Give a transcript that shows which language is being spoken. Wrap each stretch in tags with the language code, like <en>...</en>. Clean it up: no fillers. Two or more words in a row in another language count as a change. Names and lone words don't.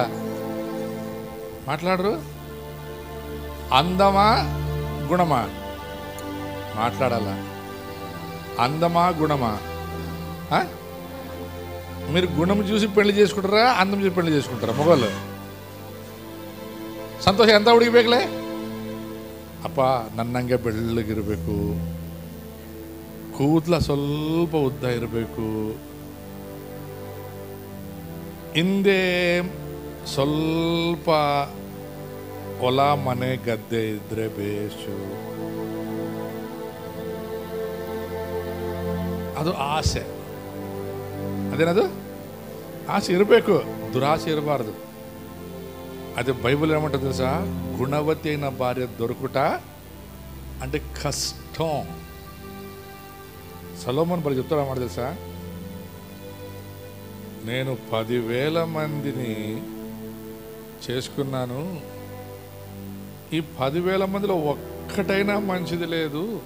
<te>మాట్లాడరు. అందమా గుణమా? మాట్లాడాలా? అందమా గుణమా? మీరు గుణం చూసి పెళ్లి చేసుకుంటారా, అందం చూసి పెళ్లి చేసుకుంటారా?</te> <kn>మొగలు ಸಂತೋಷ ಎಂತ ಹುಡುಗಿ ಬೇಕಲೇ? ಅಪ್ಪ ನನ್ನಂಗೆ ಬೆಳ್ಳಗಿರಬೇಕು, ಕೂದಲ ಸ್ವಲ್ಪ ಉದ್ದ ಇರಬೇಕು, ಹಿಂದೆ ಸ್ವಲ್ಪ ಹೊಲ ಮನೆ ಗದ್ದೆ ಇದ್ರೆ ಬೇಸು, ಅದು ಆಸೆ. ಅದೇನದು? ಆಸೆ ಇರಬೇಕು, ದುರಾಸೆ ಇರಬಾರ್ದು.</kn> <te>అదే బైబిల్ ఏమంటుంది తెలుసా? గుణవతి అయిన భార్య దొరుకుట అంటే కష్టం. సొలొమోను బలి చెప్తాడు అన్నమాట తెలుసా? నేను 10,000 మందిని చేసుకున్నాను, ఈ 10,000 మందిలో ఒక్కటైనా మంచిది లేదు.</te>